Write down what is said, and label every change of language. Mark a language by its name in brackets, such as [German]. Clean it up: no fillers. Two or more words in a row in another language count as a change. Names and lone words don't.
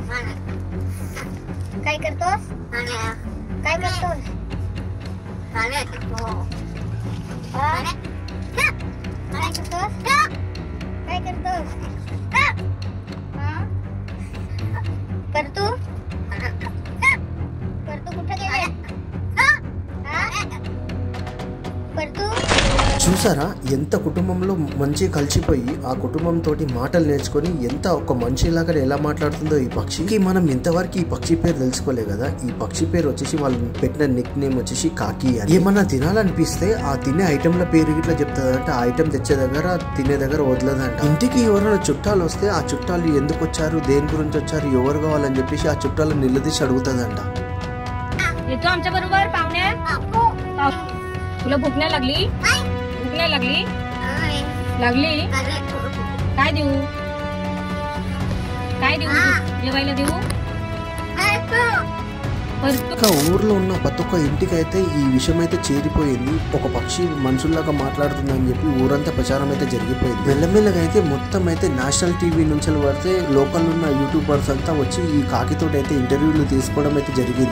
[Marathi] काय करतोस? करतू कुठे गेले? [Telugu] చూసారా ఎంత కుటుంబంలో మంచి కలిసిపోయి ఆ కుటుంబంతో మాటలు నేర్చుకొని ఎంత ఒక మనిషిలాగా ఎలా మాట్లాడుతుందో ఈ పక్షికి. మనం ఇంతవరకు ఈ పక్షి పేరు తెలుసుకోలే కదా. ఈ పక్షి పేరు వచ్చేసి వాళ్ళు పెట్టిన [English] nick name [Telugu] వచ్చేసి కాకి అని. ఏమన్నా తినాలనిపిస్తే ఆ తినే ఐటెంల పేరు ఇట్లా చెప్తుందంట. ఆ ఐటెం తెచ్చే దగ్గర తినే దగ్గర వదలదంట. ఇంటికి ఎవరైనా చుట్టాలు వస్తే ఆ చుట్టాలు ఎందుకు వచ్చారు, దేని గురించి వచ్చారు, ఎవరు కావాలని చెప్పేసి ఆ చుట్టాలను నిలదీసి అడుగుతుందంట. [Marathi] आमच्या बरोबर पाहुणे तुला भूक नाही लागली? लागली? काय देऊ? जेवायला देऊ? [Telugu] ఊర్లో ఉన్న ప్రతి ఒక్క ఇంటికైతే ఈ విషయం అయితే చేరిపోయింది. ఒక పక్షి మనుషుల్లాగా మాట్లాడుతుందని చెప్పి ఊరంతా ప్రచారం అయితే జరిగిపోయింది. మెల్లమెల్లగా అయితే మొత్తం అయితే [English] national TV [Telugu] నుంచి పడితే లోకల్ ఉన్న యూట్యూబర్స్ అంతా వచ్చి ఈ కాకితో అయితే ఇంటర్వ్యూలు తీసుకోవడం అయితే జరిగింది.